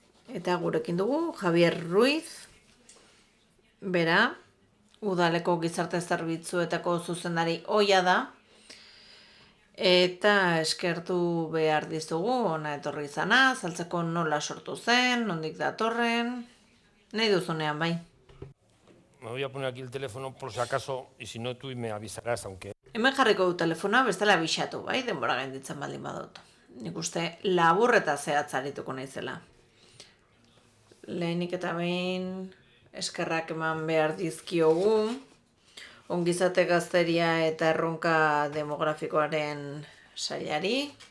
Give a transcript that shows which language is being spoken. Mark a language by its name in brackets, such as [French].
[Basque] Eta gurekin dugu Javier Ruiz, bera, udaleko gizarte zerbitzuetako zuzendari ohia da, eta eskertu behar dizugu, ona etorri izana, saltzeko nola sortu zen, nondik datorren, nahi duzunean bai. [Spanish] Me voy a poner aquí el teléfono por si acaso, y si no tú me avisarás, aunque... [Basque] Hemen jarriko du telefona, bestela bisatu, bai, denbora gainditzen baldin badut. Nik uste labur eta zehatz arituko naizela. Lehenik eta behin eskerrak eman behar dizkiogu, ongizate gazteria eta erronka demografikoaren sailari.